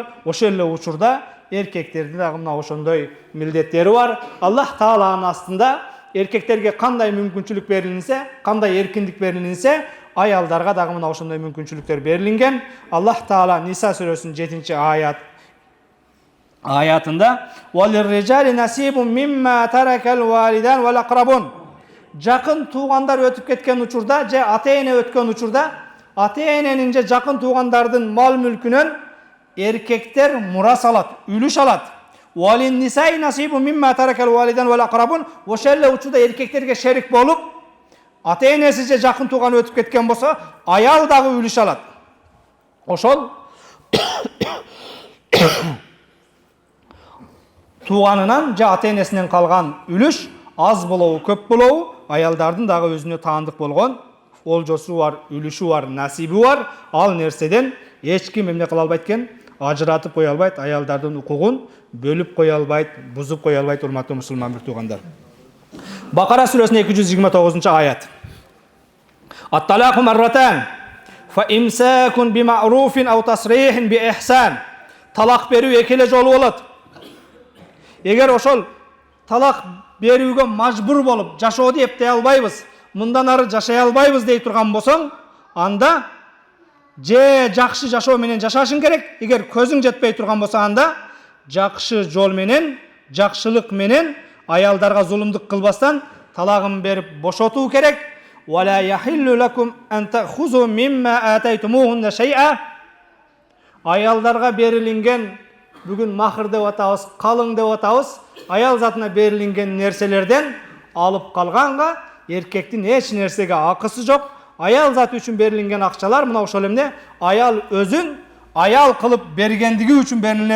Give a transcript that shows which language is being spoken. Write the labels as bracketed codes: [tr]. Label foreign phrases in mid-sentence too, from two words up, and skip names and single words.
[ky] Ошол эле учурда эркектердин дагы мына ошондой милдеттери бар. Аллах Тааланын астында эркектерге кандай мүмкүнчүлүк берилинсе, кандай эркиндик берилинсе, аялдарга дагы мына ошондой мүмкүнчүлүктөр берилинген. Аллах Таала Ниса сүрөсүнүн 7-аятында [ar] «للرجال نصيب مما ترك الوالدان والأقربون». [ky] Жакын туугандар өтүп кеткен учурда, же ата-эне өткөн учурда, ата-эненин же жакын туугандардын мал мүлкүнөн эркектер мурас алат, үлүш алат. [ar] وللنساء نصيب مما ترك الوالدان والأقربون. [ky] Ошол эле учурда эркектерге шерик болуп, ата-энеси же жакын тууган өтүп кеткен болсо, аял дагы үлүш алат. Ошол тууганынан же ата-энесинен калган үлүш аз болобу, көп болобу, аялдардын дагы өзүнө таандык болгон олжосу бар, үлүшү бар, насиби бар. Ал нерседен эч ким эмне кыла албайт экен, ажыратып кое албайт, аялдардын укугун бөлүп кое албайт, бузуп кое албайт. Урматтуу мусулман бир туугандар, Бакара сүрөсүнүн 229-аят. [ar] الطلاق مرتان فإمساك بمعروف أو تسريح بإحسان. [ky] Талак берүү 2 эле жолу болот. Эгер ошол талак берүүгө мажбур болуп, жашооду эптей албайбыз, мындан ары жашай албайбыз дей турган болсоң, анда же жакшы жашоо менен жашашың керек. Эгер көзүң жетпей турган болсо, анда жакшы жол менен, жакшылык менен аялдарга зулумдук кылбастан талагын берип бошотуу керек. [ar] ولا يحل لكم أن تأخذوا مما آتيتموهن شيئا. [ky] Аялдарга берилинген, бүгүн махыр деп атабыз, калың деп атабыз, аял затына берилинген нерселерден алып калганга эркектин эч нерсеге акысы жок. Аял заты үчүн берилинген акчалар мына ошол эмне, аял өзүн аял кылып бергендиги үчүн берилет.